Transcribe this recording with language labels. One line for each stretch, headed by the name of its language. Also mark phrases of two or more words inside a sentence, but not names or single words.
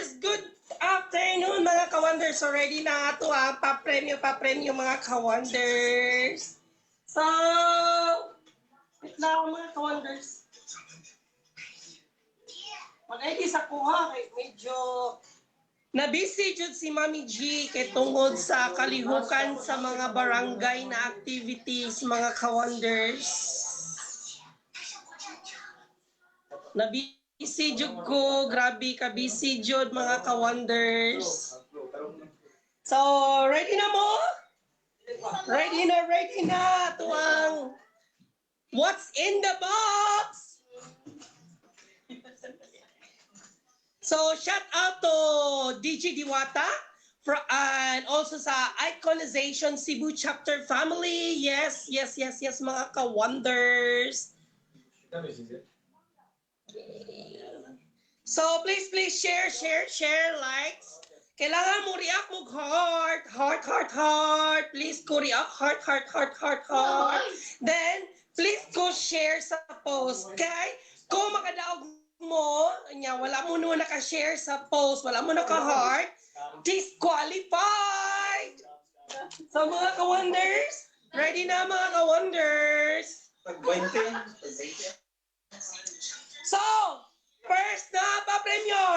Cebuano: Good afternoon mga ka-wonders. So ready na ato pa-premyo mga ka-wonders. So, wait lang mga ka-wonders. Mag-ID sa kuha kay medyo na-busy jud si Mami G kay tungod sa kalihukan sa mga barangay na activities mga ka-wonders. Na-busy jud ko, grabe ka busy jud mga ka-wonders. So, ready na mo? Ready na to ang
English: What's in the box? So, shout out to DJ Diwata and also sa Iconization Cebu Chapter Family.
Cebuano: Yes, mga ka-wonders.
English: So, please share, likes.
Cebuano: Kailangan mo react mo heart.
English: Please ko react heart. Then, please go share sa post. Okay?
Cebuano: Kung makadaog mo, wala mo na naka-share sa post, wala mo naka-heart, disqualified! So mga ka-wonders, ready na mga ka-wonders? So, first na pa-premyo.